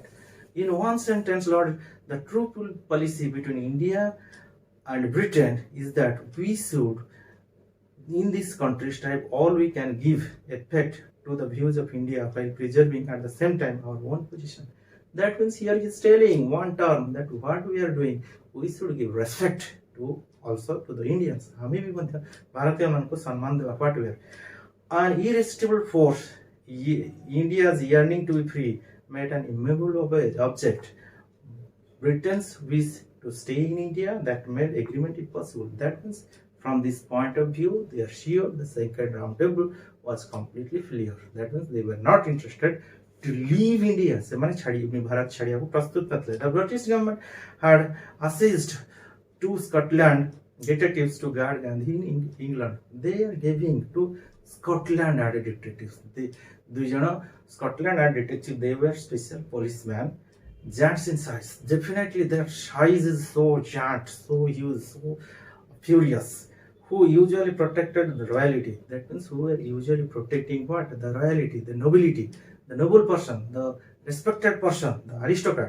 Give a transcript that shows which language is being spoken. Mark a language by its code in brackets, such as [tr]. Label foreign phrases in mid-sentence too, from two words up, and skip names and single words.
[en] In one sentence, Lord, the true policy between India and Britain is that we should, in this country, strive all we can give effect to the views of India while preserving at the same time our own position. That means here he is telling one term that what we are doing, we should give respect to also to the Indians. [hi] हमें भी मतलब भारतीय मन को सम्मान देवा [en] what we are. An irresistible force, India's yearning to be free, made an immovable object Britain's wish to stay in India that made agreement impossible. That means from this point of view, they are sure the second roundtable was completely failure. That means they were not interested to leave India. [or] ସେମାନେ ଛାଡ଼ି ଭାରତ ଛାଡ଼ିବାକୁ ପ୍ରସ୍ତୁତ ନଥିଲେ. [en] The British government had assessed 2 Scotland detectives to guard Gandhi in England. They are giving to Scotland added detectives. [or] ଦୁଇ ଜଣ [en] Scotland added detectives, they were special policemen, giants in size. Definitely their size is so giant, so huge, so furious, who usually protected the royalty. That means who were usually protecting what? The royalty, the nobility, the noble person, the respected person, the aristocrat.